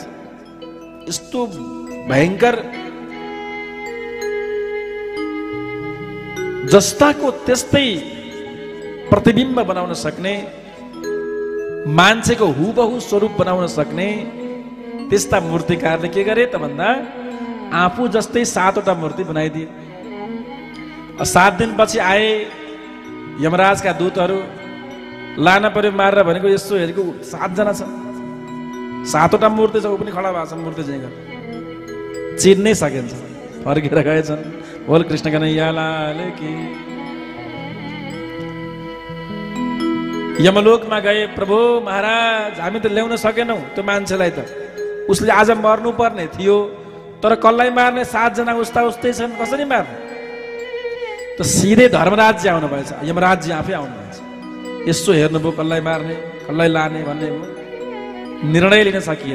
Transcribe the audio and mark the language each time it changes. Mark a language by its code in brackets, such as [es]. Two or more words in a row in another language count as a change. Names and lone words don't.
[ne] यस्तो भयंकर जस्ताको त्यस्तै प्रतिबिम्ब बनाउन सक्ने, मान्छेको हुबहु स्वरूप बनाउन सक्ने त्यस्ता मूर्तिकारले के गरे त भन्दा आफू जस्तै 7 वटा मूर्ति बनाइदिए। 7 दिनपछि आए यमराजका दूतहरू, लान पर्यो मारेर भनेको यसो हेरेको 7 जना छ, 7 वटा मूर्ति छ, ऊ पनि खडा भएको छ मूर्ति चाहिँ चिन्नै सकिन्छ। फर्केर गएछन्, [hi] बोल कृष्ण कन्हैया लाल की। [ne] यमलोकमा गए, प्रभु महाराज हामी त ल्याउन सकेनौं त्यो मान्छेलाई, त उसले आज मर्नु पर्ने थियो तर कसलाई मार्ने, 7 जना उस्ता उस्तै छन्, कसरी मार्ने। त सिधै धर्मराज आउनु भएछ, यमराज आफै आउनु भएछ। यसो हेर्नुभयो कसलाई मार्ने कसलाई लाने भन्ने निर्णय लिन सकिएन।